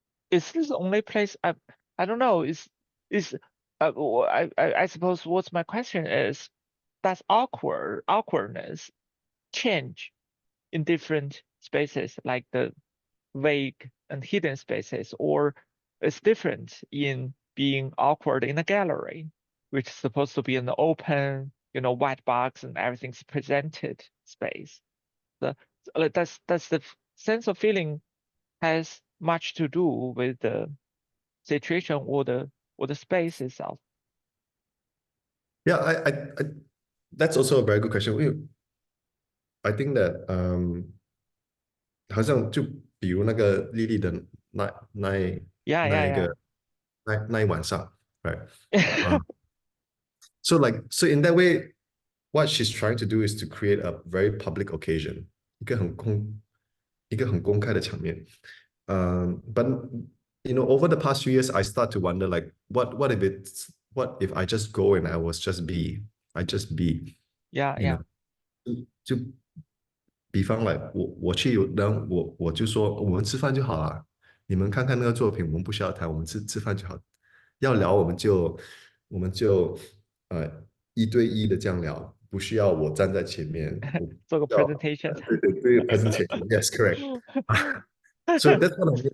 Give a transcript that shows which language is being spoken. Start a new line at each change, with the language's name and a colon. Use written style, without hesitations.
English: Is this the only place? I don't know. I suppose what's my question is, does awkwardness change in different spaces, like the vague and hidden spaces, or it's different in being awkward in a gallery, which is supposed to be an open, white box and everything's presented space? Does the sense of feeling has much to do with the situation or the space itself? Yeah, I that's also a very good question. I think that
Chinese: 好像就比如那个莉莉的那一个那一晚上
English: right? So in that way, what she's trying to do is to create a very public occasion,
Chinese: 一个很公开的场面。
English: But over the past few years, I start to wonder, like, what if I just go and I just be? Yeah.
Chinese: 就比方来，我去，然后我就说我们吃饭就好了，你们看看那个作品，我们不需要谈，我们吃饭就好。要聊我们就一对一的这样聊，不需要我站在前面，做个 presentation。对
English: presentation yes correct so that's what I mean.